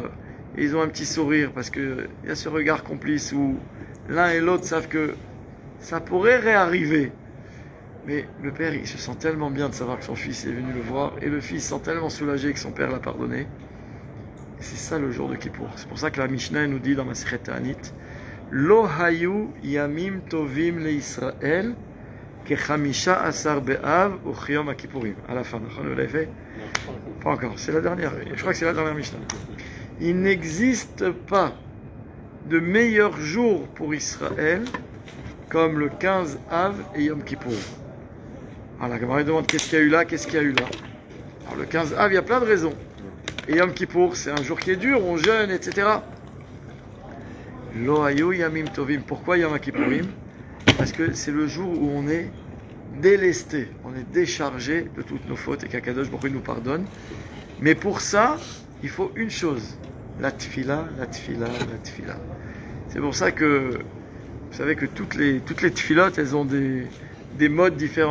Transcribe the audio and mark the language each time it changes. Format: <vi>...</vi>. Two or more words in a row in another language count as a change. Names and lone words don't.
<fr>Et ils ont un petit sourire, parce qu'il y a ce regard complice où l'un et l'autre savent que ça pourrait réarriver. Mais le père, il se sent tellement bien de savoir que son fils est venu le voir, et le fils se sent tellement soulagé que son père l'a pardonné. Et c'est ça le jour de Kippour. C'est pour ça que la Mishnah nous dit dans</fr> <he>Masechet Ta'anit, לא היו ימים טובים לישראל כחמשה עשר באב וכיום הכיפורים.</he> <fr>À la fin, vous l'avez fait? Pas encore, c'est la dernière. Je crois que c'est la dernière Mishnah. Il n'existe pas de meilleur jour pour Israël comme le 15 Av et Yom Kippour. Alors la Gemara demande qu'est-ce qu'il y a eu là, qu'est-ce qu'il y a eu là. Alors le 15 Av, il y a plein de raisons. Et Yom Kippour, c'est un jour qui est dur, on jeûne, etc.</fr> <he>לא היו ימים טובים.</he> <fr>Pourquoi Yom Kippourim? Parce que c'est le jour où on est délesté, on est déchargé de toutes nos fautes et qu'</fr> <he>הקדוש ברוך הוא</he> <fr>nous pardonne. Mais pour ça, il faut une chose, la tfila. C'est pour ça que, vous savez que toutes les tfilotes, elles ont des modes différents.</fr>